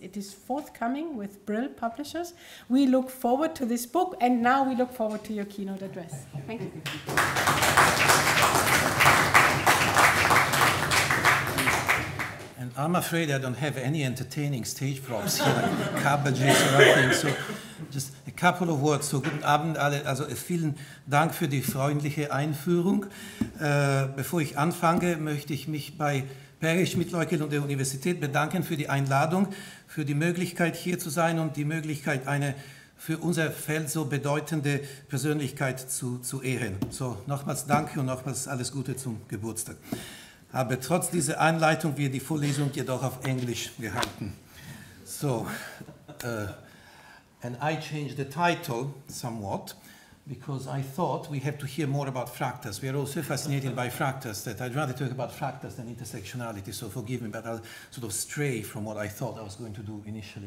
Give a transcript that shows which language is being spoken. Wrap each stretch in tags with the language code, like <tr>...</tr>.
<en>It is forthcoming with Brill Publishers. We look forward to this book, and now we look forward to your keynote address. Thank you. And I'm afraid I don't have any entertaining stage props here, like cabbages or anything. So just a couple of words.</en> <de>So guten Abend alle. Also vielen Dank für die freundliche Einführung. Bevor ich anfange, möchte ich mich bei Perry Schmidt-Leukel und der Universität bedanken für die Einladung, für die Möglichkeit hier zu sein und die Möglichkeit, eine für unser Feld so bedeutende Persönlichkeit zu ehren. So, nochmals danke und nochmals alles Gute zum Geburtstag. Aber trotz dieser Einleitung wird die Vorlesung jedoch auf Englisch gehalten.</de> <en>So, and I changed the title somewhat, because I thought we have to hear more about fractals. We are all so fascinated by fractals that I'd rather talk about fractals than intersectionality, so forgive me, but I'll sort of stray from what I thought I was going to do initially.</en>